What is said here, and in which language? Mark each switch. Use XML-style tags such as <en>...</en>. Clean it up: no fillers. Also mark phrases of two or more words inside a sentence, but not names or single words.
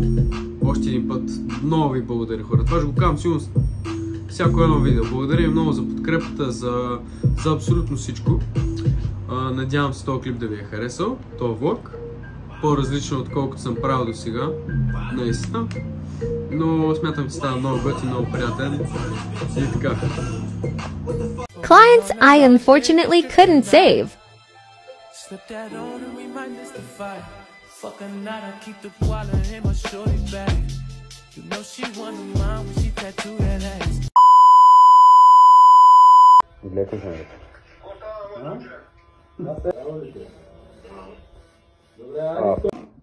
<bg>Още един път много ви благодаря, хора. Това ще го казвам сигурно всяко едно видео. Благодаря ви много за подкрепата, за абсолютно всичко. Надявам се този клип да ви е харесал, този влог. По-различно отколкото съм правил до сега, наистина. Но смятам, че става много готин, много приятен и така.</bg> <en>Clients I unfortunately couldn't save. Slip that on and we might miss the fight. Fuck a night, I keep the koala in my shorty bag. You know she wanna mine when she tattoo that ass.</en> <bg>Леко женето. Добре,</bg>